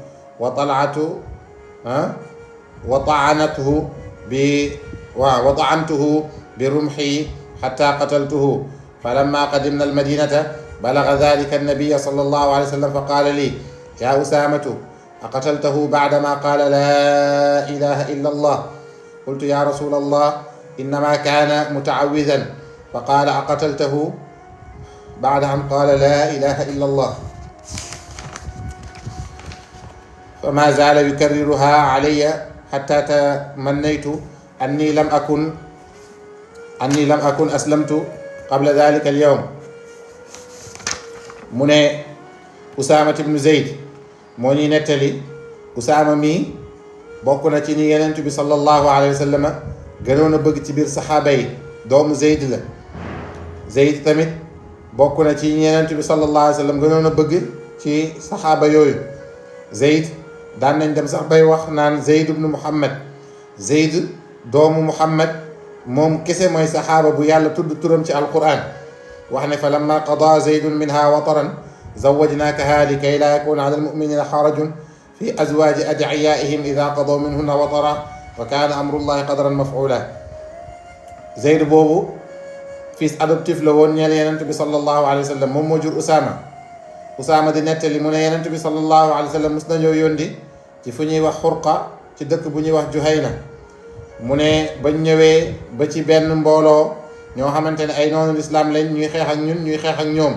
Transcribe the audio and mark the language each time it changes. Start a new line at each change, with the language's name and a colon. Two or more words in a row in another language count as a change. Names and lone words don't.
Arabic: وطعنته برمحي حتى قتلته فلما قدمنا المدينة بلغ ذلك النبي صلى الله عليه وسلم فقال لي يا أسامة أقتلته بعدما قال لا إله إلا الله قلت يا رسول الله إنما كان متعوذا فقال أقتلته بعد أن قال لا إله إلا الله؟ فما زال يكررها علي حتى تمنيت أني لم أكن أسلمت قبل ذلك اليوم.
Wolof: mu ne Usaama ibnu Zayd moo ñuy nettali. Usaama mii bokk na ci ñi Yonent bi
Arabic: صلى الله عليه وسلم
Wolof: gënoon a bëgg ci biir saxaaba yi. doomu Zayd la. Zayd tamit bokk na ci ñi Yonent bi
Arabic: صلى الله عليه وسلم
Wolof: gënoon a bëgg ci saxaaba yooyu. Zayd daan nañ dem sax bay wax naan Zayd ibnu Muhammad. Zayd doomu Muhammad moom kese mooy saxaaba bu yàlla tudd turam ci alquran. wax ne
Arabic: فلما قضى زيد منها وطرا زوجناكها لكي لا يكون على المؤمنين حرج في أزواج أدعيائهم إذا قضوا منهن وطرا وكان أمر الله قدرا مفعولا.
Wolof: Zayd boobu
French: fils adoptif
Wolof: la woon ñeel Yonent bi
Arabic: صلى الله عليه وسلم.
Wolof: moom moo jur Usaama di nettali mu ne Yonent bi
Arabic: صلى الله عليه وسلم
Wolof: mos nañoo yóndi ci fu ñuy wax Xurqa ci dëkk bu ñuy wax Juhayna. mu ne bañ ñëwee ba ci benn mbooloo ñoo xamante ne ay noonu lislaam lañ ñuy xeex ak ñun ñuy xeex ak ñoom.